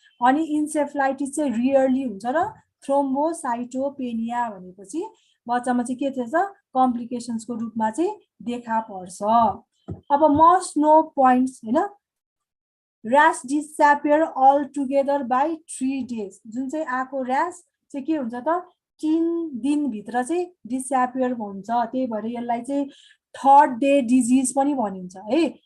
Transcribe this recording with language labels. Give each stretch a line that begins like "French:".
Nepali: अनि इन्सेफ्लाइटिस चाहिँ रियरली हुन्छ र थ्रोम्बोसाइटोपेनिया भनेपछि बच्चामा चाहिँ के थिएछ, कम्प्लिकेसन्सको रूपमा चाहिँ देखा पर्छ।
English: अब must no points हैन, rash disappear altogether by 3 days।
Nepali: जुन चाहिँ आएको र्यास चाहिँ के हुन्छ त, 3 दिनभित्र चाहिँ डिसएपियर हुन्छ। त्यही भएर यसलाई चाहिँ थर्ड डे डिजिज पनि भनिन्छ है।